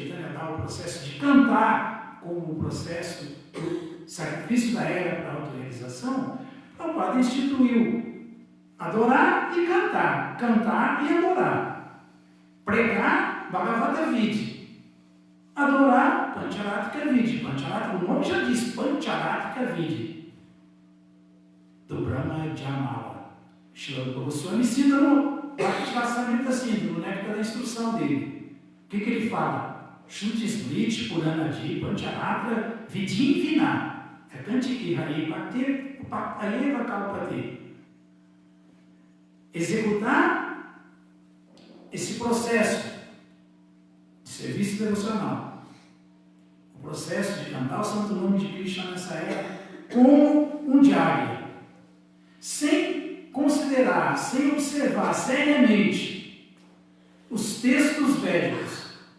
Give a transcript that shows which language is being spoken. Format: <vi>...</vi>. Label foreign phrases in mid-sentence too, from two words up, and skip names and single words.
<pt>Chaitanya dar o processo de cantar como o processo do sacrifício da era para a autorrealização, o Prabhupada instituiu adorar e cantar e adorar, pregar</pt> <sa>Bhagavata Vidya,</sa> <pt>adorar</pt> <sa>Pancharatrika Vidya.</sa> <pt>Pancharatrika, o nome já diz,</pt> <sa>Pancharatrika Vidya,</sa> <pt>do Brahma Jamala. Srila Goswami cita no Bhakti-rasamrita Sindhu, no néctar da instrução dele. O que ele fala?</pt> <sa>Shruti Smriti Puranadi Pancharatra Vidya Vina Kanti Ihari Bhakti Upakayeva Kalpate.</sa> <pt>Executar esse processo de serviço devocional, o processo de cantar o santo nome de Krishna nessa era como um diário, sem considerar, sem observar seriamente os textos védicos,</pt>